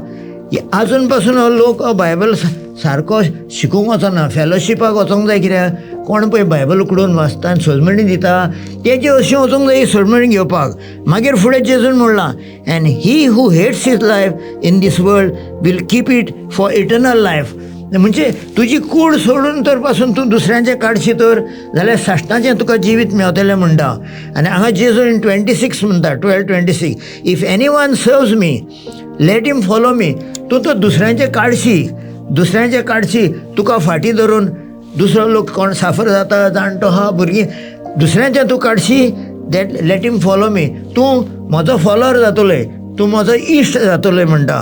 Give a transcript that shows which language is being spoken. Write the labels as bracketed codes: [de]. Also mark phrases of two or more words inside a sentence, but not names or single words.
[kok] आजून पासून लोक बायबल सारको शिकूंक वचना, फेलोशिपाक वचोंक जाय. कित्याक कोण पळय बायबल उकडून वाचता आनी सोजमणी दिता तेजी अशी वचोंक जाय सोजमणी घेवपाक. मागीर फुडें जेजून म्हणलां [en] And he who hates his life in this world will keep it for eternal life. [kok] म्हणजे तुजी कूड सोडून तर पासून तूं दुसऱ्यांचें काडशी तर जाल्यार साश्टाचें तुका जिवीत मेवतलें म्हणटा. आनी हांगा जेजू इन 26 म्हणटा 12:26 [en] If anyone serves me let him follow me. [kok] तूं तर दुसऱ्यांचें काडशी तुका फाटीं धरून दुसरो लोक कोण साफर जाता जाणटो आहा भुरगीं दुसऱ्यांचें तूं काडशी [en] that let him follow me. [kok] तूं म्हजो फॉलोवर जातोलें, तूं म्हजो इश्ट जातोलें म्हणटा.